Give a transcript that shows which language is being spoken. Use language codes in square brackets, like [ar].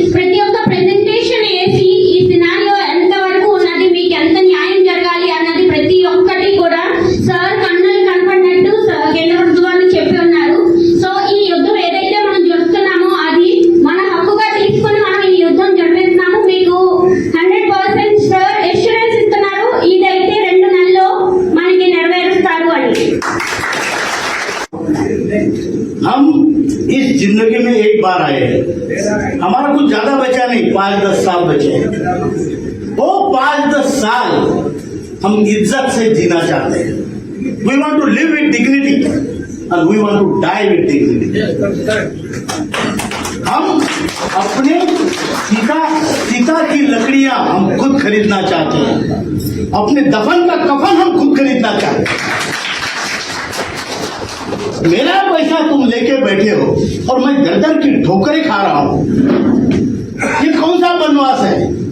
[te] ప్రతి ఒక్క ప్రెజెంటేషన్ వేసి ఈ సినారియో ఎంత వరకు ఉన్నది, మీకు ఎంత న్యాయం జరగాలి అన్నది ప్రతి ఒక్కటి కూడా సార్ కన్నులు కనపడినట్టు కేంద్ర ప్రభుత్వాన్ని చెప్పి ఉన్నారు. సో ఈ యుద్ధం ఏదైతే మనం చూస్తున్నామో అది మన హక్కుగా తీసుకుని మనం ఈ యుద్ధం జరిపిస్తున్నాము. మీకు 100% సార్ ఎష్యూరెన్స్ ఇస్తున్నారు, ఇదైతే 2 నెలల్లో మనకి నెరవేరుస్తారు అని. [hi] हम इस जिंदगी में एक बार आए हैं, हमारा कुछ ज्यादा बचा नहीं, 5-10 साल बचे हैं। वो 5-10 साल हम इज्जत से जीना चाहते हैं। [en] We want to live with dignity and we want to die with dignity. [hi] हम अपने सीता की लकड़ियां हम खुद खरीदना चाहते हैं, अपने दफन का कफन हम खुद खरीदना चाहते हैं। मेरा पैसा तुम लेके बैठे हो और मैं दर दर की ठोकरें खा रहा हूं, ये कौन सा बनवास है?